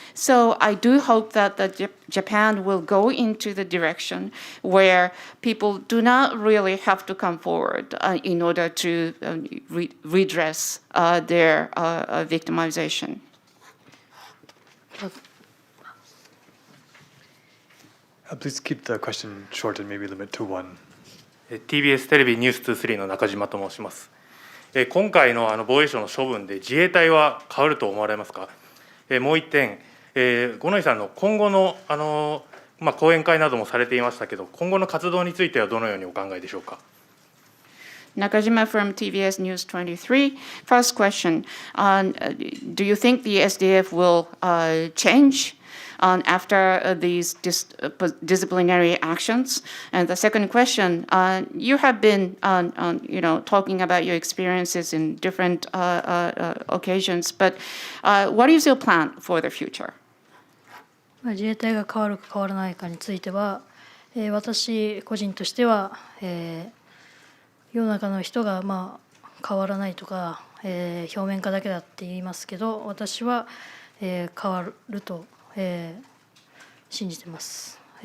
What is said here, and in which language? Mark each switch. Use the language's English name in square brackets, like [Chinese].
[English] So I do hope that Japan will go into the direction where people do not really have to come forward in order to redress their victimization. Please keep the question short and maybe limit to one. [Japanese] TBS テレビニュース23の中島と申します。今回の防衛省の処分で自衛隊は変わると思われますか。もう一点、五ノ井さんの今後の講演会などもされていましたけど、今後の活動についてはどのようにお考えでしょうか。 [English] Nakajima from TBS News 23. First question, do you think the SDF will change after these disciplinary actions? And the second question, you have been talking about your experiences in different occasions, but what is your plan for the future? [Japanese] 自衛隊が変わるか変わらないかについては、私個人としては、世の中の人が変わらないとか、表面化だけだって言いますけど、私は、変わると信じてます。